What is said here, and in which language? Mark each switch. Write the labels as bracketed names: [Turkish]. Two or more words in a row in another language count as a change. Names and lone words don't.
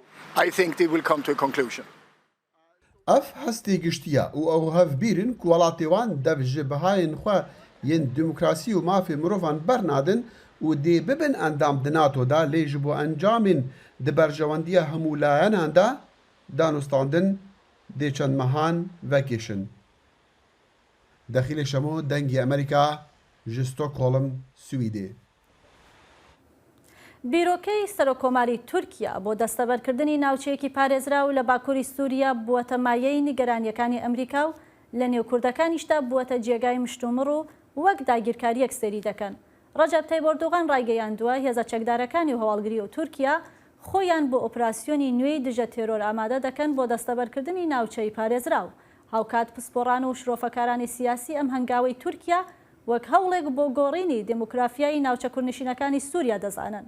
[Kurdish] Ev hestê giştiye û ew hevbîrin ku welatê wan dev ji bihayên xwe yên demokrasî û mafê mirovan bernadin û dê bibin endam di NATO da lê ji bo encamên di berjewendiya hemû layenan de danûstandin dê çend mehan vekêşin. Dexîlê Şemo dengê Amerîka ji Stockholm, Swîdê. [Central Kurdish] بیرۆکەی سەرۆکۆماری تورکیا بۆ دەستەبەرکردنی ناوچەیەکی پارێزرا و لە باکووری سووریا بووەتە مایەی نیگەرانیەکانی ئەمریکا و لە نێوکوردەکانیشدا بووەتە جێگای مشتومڕ و وەک داگیرکاریەک سەری دەکەن. ڕەجەب تایب ئەردۆغان ڕایگەیاندووە هێزە چەکدارەکانی و هەواڵگری و تورکیا خۆیان بۆ ئۆپراسیۆنی نوێی دژە تێرۆر ئامادە دەکەن بۆ دەستەبەرکردنی ناوچەی پارێزرا و هاوکات پسپۆڕان و شرۆفەکارانی سیاسی ئەم هەنگاوەی تورکیا وەک هەوڵێک بۆ گۆڕینی دموکرافیایی ناوچە کوردنشینەکانی سووریا دەزانن.